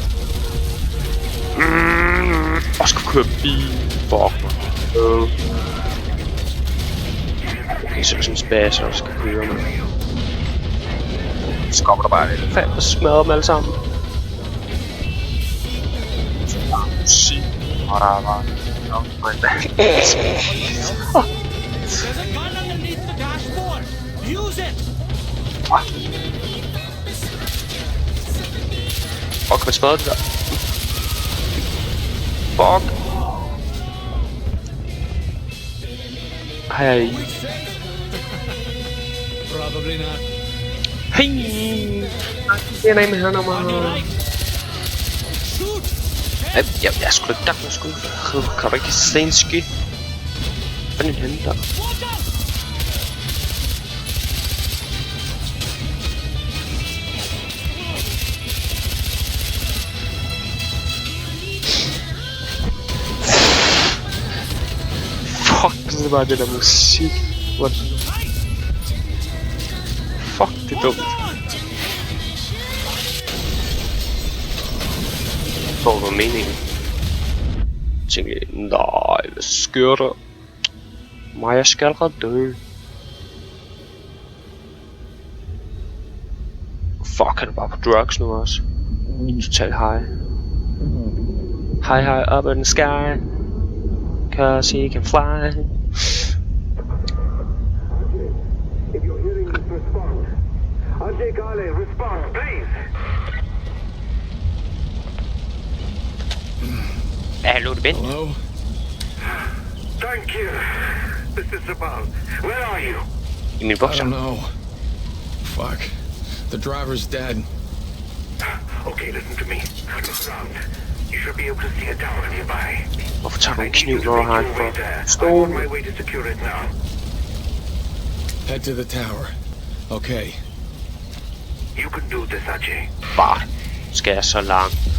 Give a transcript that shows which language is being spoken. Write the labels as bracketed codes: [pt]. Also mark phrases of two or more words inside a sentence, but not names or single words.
[da] Og skal køre bil. Fuck mig. Okay, så er det sådan en spasser, der skal køre mig. Så kommer der bare en elefant, der smadrer dem alle sammen. Så der er musik, og der er bare... [en] There's a gun underneath the dashboard. Use it. [da] Fuck, kan man smadre det der? Fuck. Hej. [en] Probably not. [da] Hej. Det er med her nummer. [en] Shoot. [da] Jeg er sgu da ikke der, jeg sgu ikke. Kan du ikke se en ski? Hvad er den henne der? [en] Watch out. [da] Fuck, det er bare det der musik. What? Fuck, det er dumt. Hvad var meningen? Jeg tænkte, nej, hvad sker der? Mig, skal allerede dø. Fuck, han er bare på drugs nu også. [en] Total high. High up in the sky. 'Cause he can fly. If you're hearing this, respond. Ajay Kale, respond, please. [da] Hallo, det Ben. [en] Hello? Thank you. This is Sabal. Where are you? [da] I min [en] I [da] bukser. [en] don't know. Fuck. The driver's dead. Okay, listen to me. Look around. You should be able to see a tower nearby. [da] Hvorfor tager du [en] I [da] en [en] need you [da] kniv, [en] to [da] når du [en] make [da] har en [en] your way [da] for [en] there. I'm [da] stol? [en] on my way to secure it now. Head to the tower. Okay. You can do this, Ajay. [da] Bare skal jeg så langt.